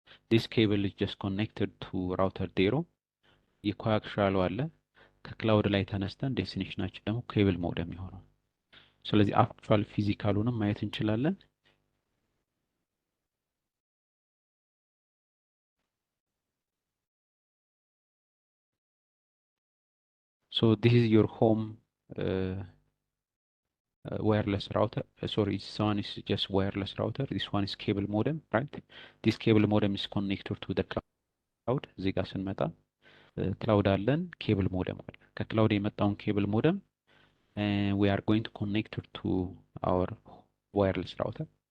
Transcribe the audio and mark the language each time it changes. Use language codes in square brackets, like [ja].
[en] this cable is just connected to router ዜሮ [am] የኮአክሻሉ አለ ከክላውድ ላይ ተነስተን ዴስቲኔሽናችን ደግሞ ኬብል ሞደም ይሆናል። ስለዚህ አክቹዋል ፊዚካሉንም ማየት እንችላለን። [en] so this is your home uh, wireless router. Sorry, this one is just wireless router. This one is cable modem, right? This cable modem is connected to the cloud. [am] እዚህ ጋር ስንመጣ ክላውድ አለን፣ ኬብል ሞደም አለ። ከክላውድ የመጣውን ኬብል ሞደም [en] we are going to connect it to our wireless router.